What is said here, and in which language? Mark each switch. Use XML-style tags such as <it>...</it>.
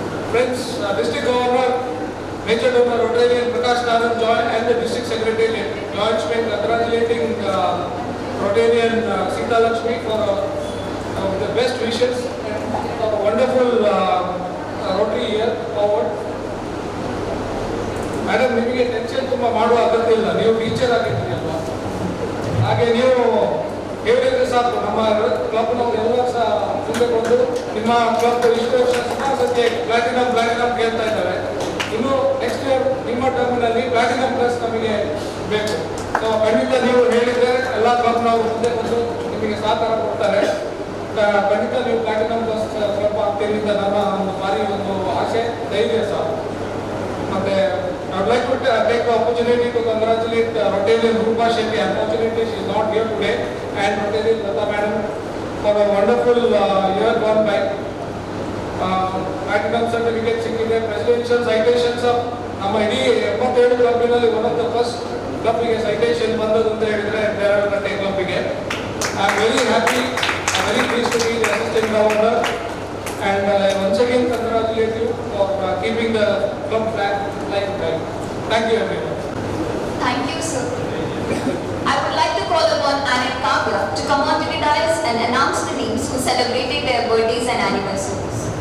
<en>Friends, District Governor, Major Donor Rotarian Prakash Nandan and the District Secretariat joined me congratulating Rotarian Sita Lakshmi for the best wishes and for a wonderful Rotary year forward.</en> <kn>Madam, ನಿಮಗೆ tension ತುಂಬ ಮಾಡುವ ಅಗತ್ಯ ಇಲ್ಲ, ನೀವು teacher ಆಗಿದ್ದೀರಿ ಅಲ್ವಾ, ಹಾಗೆ ನೀವು ಹೇಳಿದ್ರೆ ಸಾಕು. ನಮ್ಮ ಕ್ಲಬ್ನವ್ರು ಎಲ್ಲರೂ ಸಹ ಮುಂದೆ ಬಂದು ನಿಮ್ಮ ಕ್ಲಬ್ ಇಷ್ಟು ವರ್ಷ ಸುಮಾರು ಸದ್ಯ ಪ್ಲಾಟಿನಮ್ ಕೇಳ್ತಾ ಇದ್ದಾರೆ. ಇನ್ನು</kn> <en>next year</en> <kn>ನಿಮ್ಮ ಟರ್ಮಿನಲ್ಲಿ ಪ್ಲಾಟಿನಮ್ ಪ್ಲಸ್ ನಮಗೆ ಬೇಕು. ಸೊ ಖಂಡಿತ ನೀವು ಹೇಳಿದ್ರೆ ಎಲ್ಲ ಕ್ಲಬ್ನವರು ಮುಂದೆ ಬಂದು ನಿಮಗೆ ಸಹಕಾರ ಕೊಡ್ತಾರೆ. ಖಂಡಿತ ನೀವು ಪ್ಲಾಟಿನಮ್ ಪ್ಲಸ್ ಕ್ಲಬ್ ಆಗ್ತೀರಿ ಅಂತ ನನ್ನ ಒಂದು ಭಾರಿ ಒಂದು ಆಸೆ, ಧೈರ್ಯ ಸಹ.</kn> <en>ಮತ್ತೆ I would like to take the opportunity to congratulate Rotarian Rupa Shetty. Unfortunately, she is not here today, and Rotarian Lata Madam for a wonderful year gone by. Platinum certificate</en> <kn>ಸಿಕ್ಕಿದೆ,</kn> <en>presidential citations of</en> <kn>ನಮ್ಮ ಇಡೀ 77 ಕ್ಲಬ್ನಲ್ಲಿ</kn> <en>one of the first</en> <kn>ಕ್ಲಬ್ಗೆ citation ಬಂದದ್ದು ಅಂತ ಹೇಳಿದ್ರೆ Ralakata ಕ್ಲಬ್ಗೆ.</kn> <en>I am very happy, I am very pleased to be the Assistant Governor, and once again congratulate you for keeping the club flag like that. Thank you everyone. Thank you, sir. I would like to call upon Anil Kavya to come on to the dais and announce the names who celebrated their birthdays and anniversaries.</en>